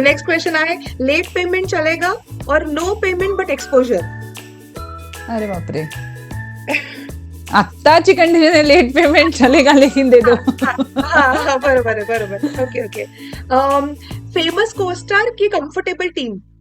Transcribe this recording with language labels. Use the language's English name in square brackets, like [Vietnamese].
[Marathi] Next question आहे, [Hindi] late payment चलेगा और नो पेमेंट बट एक्सपोजर? [Marathi] अरे बापरे. आत्ताची कंडिशन आहे, [Hindi] लेट पेमेंट चलेगा लेकिन दे दो. [Marathi] हा, बरोबर आहे बरोबर. Okay okay. [English] Famous costar की comfortable team?